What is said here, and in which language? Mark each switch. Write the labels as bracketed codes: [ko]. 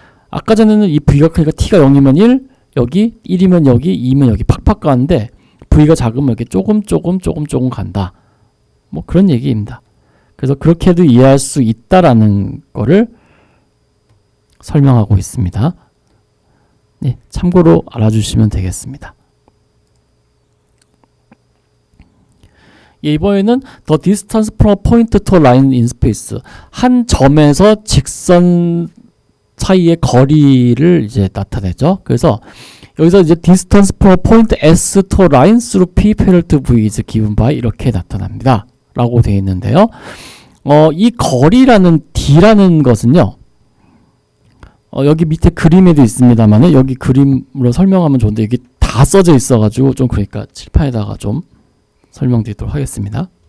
[ko] 아까 전에는 이 V가 크니까 T가 0이면 1 여기 1이면 여기 2이면 여기 팍팍 가는데 V가 작으면 이렇게 조금 간다. 뭐 그런 얘기입니다. 그래서 그렇게도 이해할 수 있다라는 거를 설명하고 있습니다. 네, 참고로 알아주시면 되겠습니다. 예, 이번에는 [en] the distance from a point to a line in space. [ko] 한 점에서 직선 사이의 거리를 이제 나타내죠. 그래서 여기서 이제 [en] distance from a point S to a line through P parallel to V is given by [ko] 이렇게 나타납니다. 라고 되어 있는데요. 이 거리라는 D라는 것은요. 여기 밑에 그림에도 있습니다만 여기 그림으로 설명하면 좋은데 이게 다 써져 있어가지고 좀 그러니까 칠판에다가 좀 설명드리도록 하겠습니다.